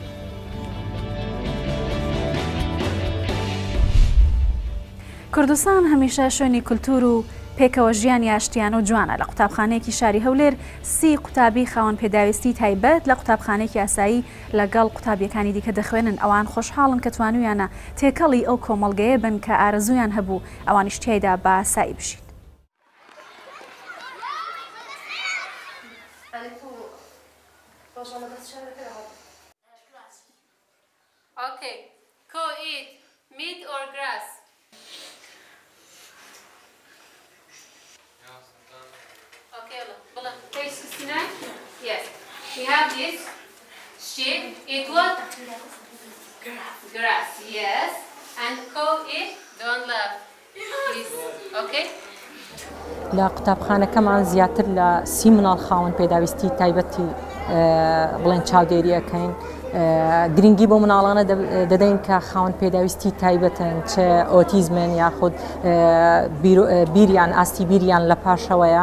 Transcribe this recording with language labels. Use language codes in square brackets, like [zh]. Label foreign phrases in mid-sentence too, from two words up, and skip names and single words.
[ckb] کوردستان هەمیشە شوێنی کولتور و پێکەوە ژیانی ئاشتیان و جوانە. لە قوتابخانەیەکی شاری هەولێر 30 قوتابی خاوەن پێداویستی تایبەت لە قوتابخانەیەکی یاسایی لەگەڵ قوتابیەکانی دیکە دەخوێنن. ئەوان خۆشحاڵن کە توانویانە تێکەڵی ئەو کۆمەڵگەیە بن کە ئارەزویان هەبوو ئەوانیش تیایدا بە ئاسایی بشین. [en] Okay, co-eat meat or grass? Okay, page 69. Yes, we have this sheep. Eat what? Grass. Yes, and co-eat. Don't laugh. Please. Okay. [ckb] لا قوتابخانەکەمان زیاتر لە 30 مناڵ خاوەن پێداویستی تایبەتی بڵێن چاودێریەکەین. گرنگی بۆ مناڵانە دەدەین کە خاوەن پێداویستی تایبەتن، چ ئۆتیزمن یاخود بیریان ئاستی بیریان لە پاشەوەیە.